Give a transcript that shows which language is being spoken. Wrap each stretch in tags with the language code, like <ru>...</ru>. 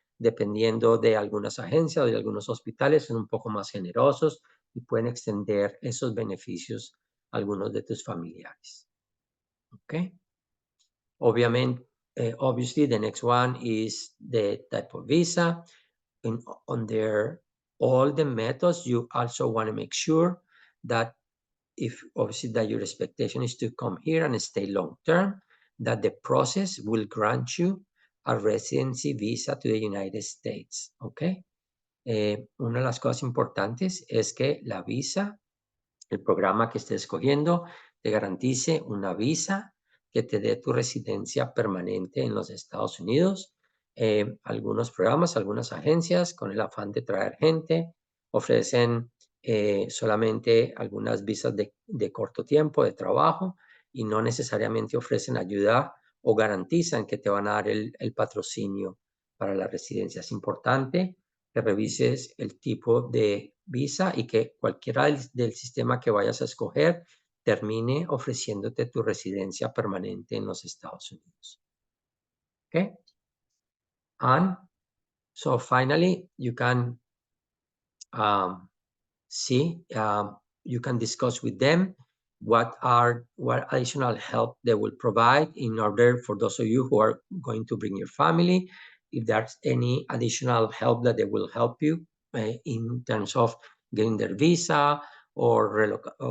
<es>Dependiendo de algunas agencias o de algunos hospitales, son un poco más generosos y pueden extender esos beneficios a algunos de tus familiares. ¿Ok? Obviamente,</es> <en>obviously, the next one is the type of visa. Under all the methods, you also want to make sure that if obviously that your expectation is to come here and stay long term, that the process will grant you a residency visa to the United States, ¿ok?</en> <es>Una de las cosas importantes es que la visa, el programa que estés escogiendo, te garantice una visa que te dé tu residencia permanente en los Estados Unidos. Algunos programas, algunas agencias, con el afán de traer gente, ofrecen solamente algunas visas de corto tiempo de trabajo y no necesariamente ofrecen ayuda o garantizan que te van a dar el patrocinio para la residencia. Es importante que revises el tipo de visa y que cualquiera del sistema que vayas a escoger termine ofreciéndote tu residencia permanente en los Estados Unidos.</es> <en>Okay? And so finally, you can see, you can discuss with them what additional help they will provide in order for those of you who are going to bring your family, if there's any additional help that they will help you in terms of getting their visa or</en>